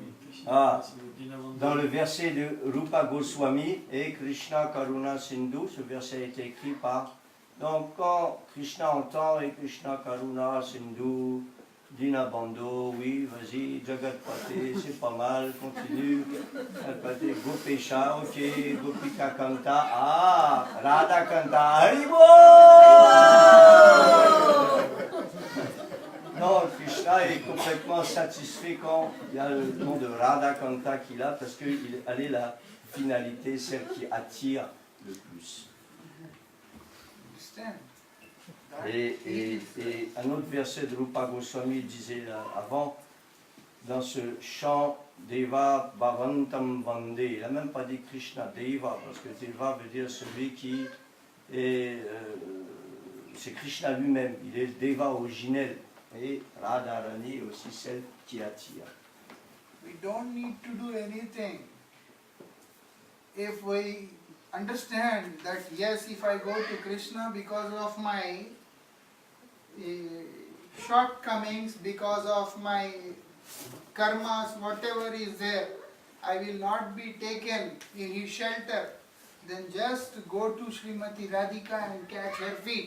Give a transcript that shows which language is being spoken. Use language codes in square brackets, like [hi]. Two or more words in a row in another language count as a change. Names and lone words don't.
[fr] Ah, dans le verset de Rupa Goswami et [sa] Krishna Karuna Sindhu, [fr] ce verset a été écrit par. Donc quand Krishna entend et [sa] Krishna Karuna Sindhu, Dinabandhu, [fr] oui, vas-y, Jagatpate, c'est pas mal, continue. Jagatpate, Gopesha, ok, Gopika Kanta, ah, Radha Kanta, Haribo! Non, Krishna est complètement parfaitement satisfait quand il y a le nom de Radha Kanta qu'il a, parce qu'elle est la finalité, celle qui attire le plus. [en] Understand? That [fr] Et [en] it is [fr] un autre verset de Rupa Goswami disait là, avant, dans ce chant [sa] Deva Bhavantam Vande, [fr] il n'a même pas dit Krishna, Deva, parce que Deva veut dire celui qui est. C'est Krishna lui-même, il est le Deva originel. Et Radha Rani est aussi celle qui attire. [en] We don't need to do anything. If we understand that yes, if I go to Krishna because of my shortcomings, because of my karmas, whatever is there, I will not be taken in his shelter, then just go to Srimati Radhika and catch her feet.